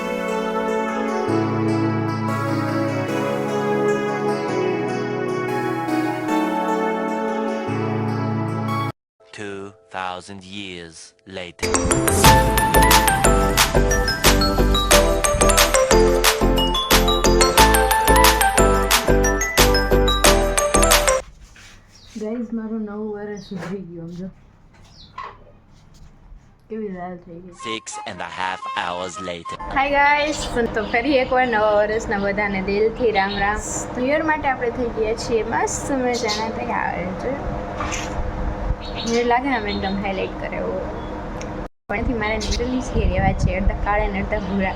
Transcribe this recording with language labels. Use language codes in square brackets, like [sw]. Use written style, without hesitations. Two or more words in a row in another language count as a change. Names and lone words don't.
[en] years later. [gu] ગાઈઝ મારું નવું વર્ષ ઉજવી ગયું. સમજો કેવી લાલ થઈ ગઈ. [en] 6.5 hours later. hi guys, [gu] તો ફરી એકવાર નવા વર્ષના બધાને દિલથી રામ રામ. [en] New Year [gu] માટે આપણે થઈ ગયા છીએ મસ્ત મજાના તૈયાર. મને લાગે ને અમે એકદમ હાઇલાઇટ કરે એવું. પણથી મારે નેચરલી જ રહેવા છે, અડધા કાળા ને અડધા ભૂરા.